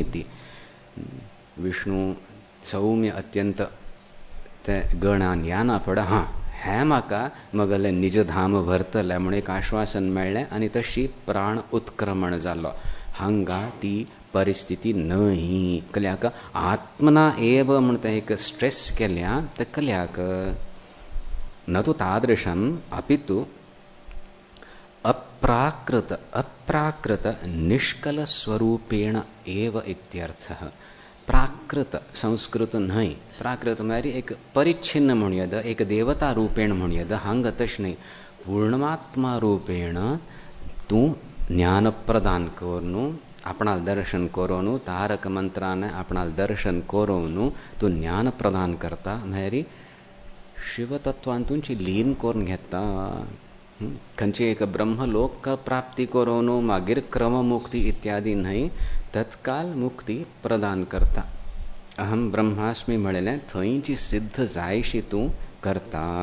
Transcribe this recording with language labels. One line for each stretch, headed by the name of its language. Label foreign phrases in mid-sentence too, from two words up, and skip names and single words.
Konkani: ती विष्णू सौम्य अत्यंत ते गणान याना पड हां हें म्हाका म्हगेलें निज धाम व्हरतलें म्हूण एक आश्वासन मेळ्ळें आनी तशी प्राण उत्क्रमण जालो हांगा ती परिस्थिती न्हय कल्याक
Sanskrit: आत्मना एव
Konkani: म्हूण तें एक स्ट्रेस केल्या ते कल्याक
Sanskrit: न तु तादृशम् अपितु अप्राकृत निष्कल स्वरूपेण एव इत्यर्थः
Konkani: प्राकृत संस्कृत न्हय प्राकृत म्हळ्यार एक परिच्छिन्न म्हणयद एक देवता रूपेण म्हणयद हांगा तशें न्हय पूर्णमात्मा रूपेण तूं ज्ञान प्रदान करून आपणाल दर्शन करून तारक मंत्रान आपणाल दर्शन करून तूं ज्ञान प्रदान करता म्हळ्यार शिवतत्वान तुमची लीन करून घेता खंयची एक ब्रह्मलोक प्राप्ती करून मागीर क्रममुक्ती इत्यादी न्हय तत्काल मुक्ती प्रदान करता
Sanskrit: अहम ब्रह्मास्मी
Konkani: म्हणलें थंय जी सिद्ध जायशी तूं करता